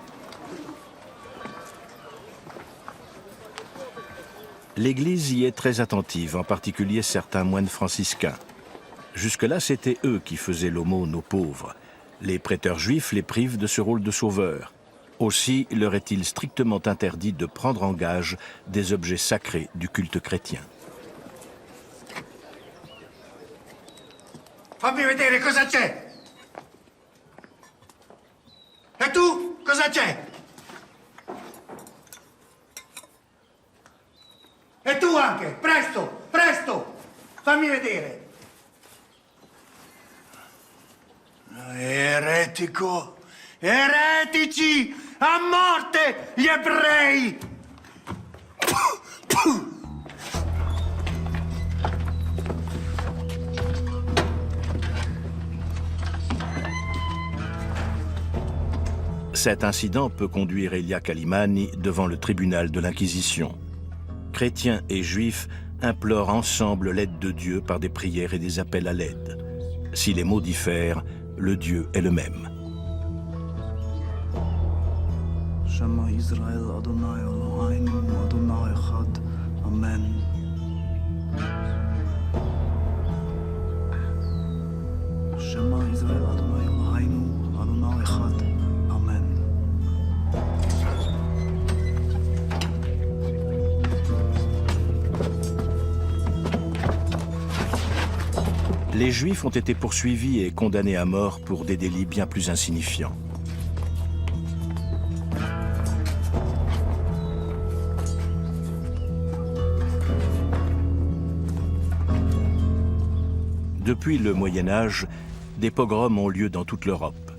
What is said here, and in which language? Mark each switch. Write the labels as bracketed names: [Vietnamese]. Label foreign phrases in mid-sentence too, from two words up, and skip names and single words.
[French] L'Église y est très attentive, en particulier certains moines franciscains. Jusque-là, c'étaient eux qui faisaient l'aumône aux pauvres. Les prêteurs juifs les privent de ce rôle de sauveur. Aussi leur est-il strictement interdit de prendre en gage des objets sacrés du culte chrétien. [Italian] Fammi vedere cosa c'è! E tu, cosa c'è? E tu anche, presto, presto! Fammi vedere! Eretico! Eretici! A morte, gli ebrei! [French] Cet incident peut conduire Elia Calimani devant le tribunal de l'Inquisition. Chrétiens et juifs implorent ensemble l'aide de Dieu par des prières et des appels à l'aide. Si les mots diffèrent, le Dieu est le même. [Hebrew] שמע ישראל אדני אלהינו אדני אחד. Amen. שמע ישראל אדני אלהינו אדני אחד. Amen. [French] Les Juifs ont été poursuivis et condamnés à mort pour des délits bien plus insignifiants. Depuis le Moyen Âge, des pogroms ont lieu dans toute l'Europe.